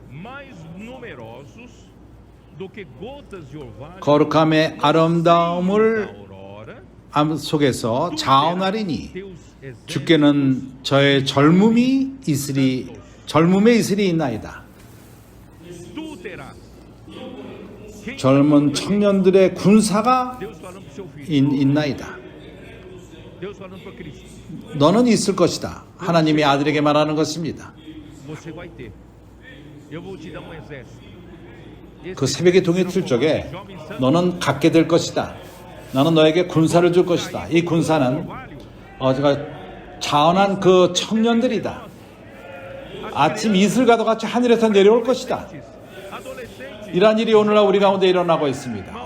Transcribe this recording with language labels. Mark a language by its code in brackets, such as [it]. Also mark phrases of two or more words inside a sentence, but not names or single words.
[ko] 거룩함의 아름다움을 속에서 자원하리니 주께는 저의 젊음에 이슬이 있나이다. 젊은 청년들의 군사가 [pt] Deus falando pro seu filho. [ko] 있나이다. [pt] Deus falando para Cristo. [ko] 너는 있을 것이다. 하나님이 아들에게 말하는 것입니다. [pt] Você vai ter. Eu vou te dar um exército. [ko] 그 새벽의 동이 틀 적에 너는 갖게 될 것이다. 나는 너에게 군사를 줄 것이다. 이 군사는 제가 자원한 그 청년들이다. 아침 이슬과도 같이 하늘에서 내려올 것이다. 이러한 일이 오늘날 우리 가운데 일어나고 있습니다.